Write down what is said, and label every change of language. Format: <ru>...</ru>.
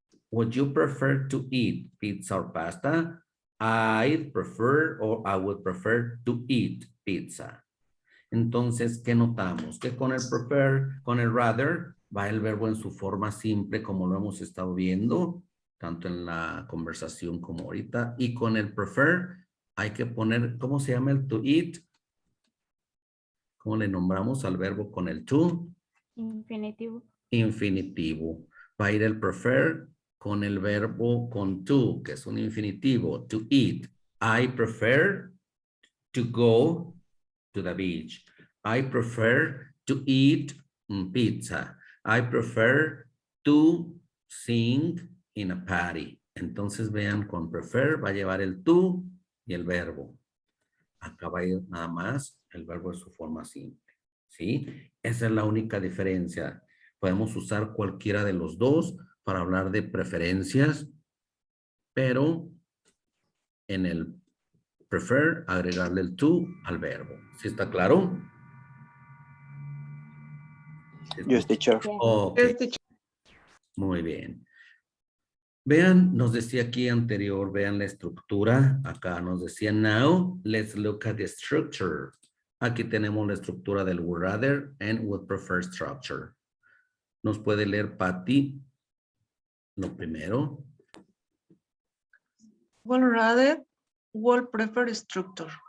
<en>Would you prefer to eat pizza or pasta? I'd prefer or I would prefer to eat pizza.</en> <es>Entonces, ¿qué notamos? Que con el prefer, con el rather, va el verbo en su forma simple como lo hemos estado viendo, tanto en la conversación como ahorita. Y con el prefer hay que poner, ¿cómo se llama el</es> <en>to eat?</en> <es>¿Cómo le nombramos al verbo con el to? Infinitivo. Infinitivo. Va a ir el prefer con el verbo con to, que es un infinitivo.</es> <en>To eat. I prefer to go to the beach. I prefer to eat pizza. I prefer to sing in a party.</en> <es>Entonces vean, con prefer va a llevar el to y el verbo. Acá va a ir nada más el verbo en su forma simple. ¿Sí? Esa es la única diferencia. Podemos usar cualquiera de los dos para hablar de preferencias pero en el prefer agregarle el to al verbo. ¿Sí está claro?</es> <en>Yes, teacher.</en> <es>Ok, muy bien. Vean, nos decía aquí anterior, vean la estructura. Acá nos decía</es> <en>now, let's look at the structure.</en> <es>Aquí tenemos la estructura del</es> <en>would rather and would prefer structure.</en> <es>¿Nos puede leer Patty lo primero?</es> <en>Would rather, would prefer structure.</en>